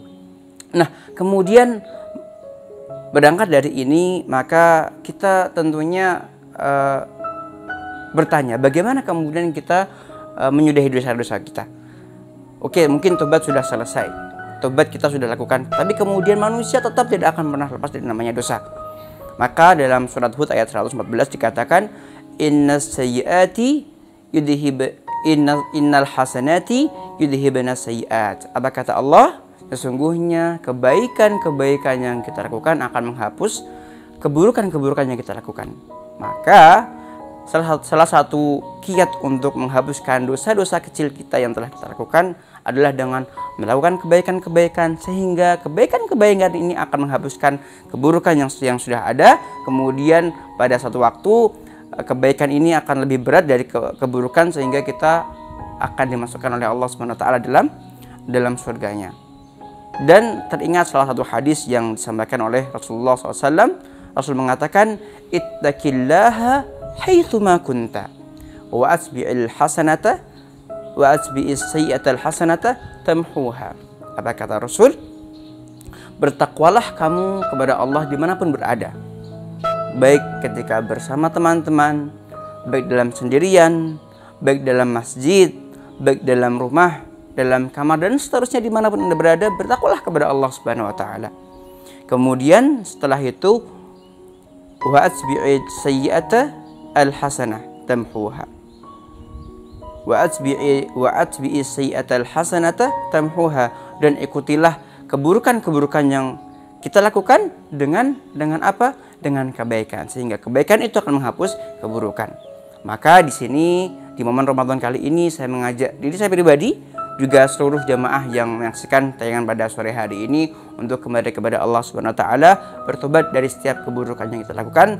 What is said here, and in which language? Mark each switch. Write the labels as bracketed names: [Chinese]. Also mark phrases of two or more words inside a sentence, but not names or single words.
[Indonesian] Nah, kemudian berangkat dari ini, maka kita tentunya bertanya, bagaimana kemudian kita menyudahi dosa-dosa kita? Oke, mungkin tobat sudah selesai, tobat kita sudah lakukan, tapi kemudian manusia tetap tidak akan pernah lepas dari namanya dosa. Maka dalam surat Hud ayat 114 dikatakan, [Arabic] إن الحسنات يذهبن السيئات. [Indonesian] Apa kata Allah? Sesungguhnya kebaikan-kebaikan yang kita lakukan akan menghapus keburukan-keburukan yang kita lakukan. Maka salah satu kiat untuk menghapuskan dosa-dosa kecil kita yang telah kita lakukan adalah dengan melakukan kebaikan-kebaikan, sehingga kebaikan-kebaikan ini akan menghapuskan keburukan yang sudah ada. Kemudian pada satu waktu kebaikan ini akan lebih berat dari keburukan, sehingga kita akan dimasukkan oleh Allah [Arabic] سبحانه وتعالى [Indonesian] dalam surganya. Dan teringat salah satu hadis yang disampaikan oleh Rasulullah SAW. Rasul mengatakan, [Arabic] اتق الله حيثما كنت وأتبع الحسنة وأتبع السيئة الحسنة تمحها. [Indonesian] Apa kata Rasul? Bertakwalah kamu kepada Allah dimanapun berada, baik ketika bersama teman-teman, baik dalam sendirian, baik dalam masjid, baik dalam rumah, dalam kamar, dan seterusnya. Dimanapun Anda berada, bertakwalah kepada Allah [Arabic] سبحانه وتعالى. [Indonesian] Kemudian setelah itu, [Arabic] وأتبع السيئة الحسنة تمحها. وأتبع السيئة الحسنة تمحها. [Indonesian] Dan ikutilah keburukan-keburukan yang kita lakukan dengan apa? Dengan kebaikan, sehingga kebaikan itu akan menghapus keburukan. Maka di sini di momen Ramadan kali ini saya mengajak diri saya pribadi, juga seluruh jamaah yang menyaksikan tayangan pada sore hari ini, untuk kembali kepada Allah [Arabic] سبحانه وتعالى, [Indonesian] bertobat dari setiap keburukan yang kita lakukan.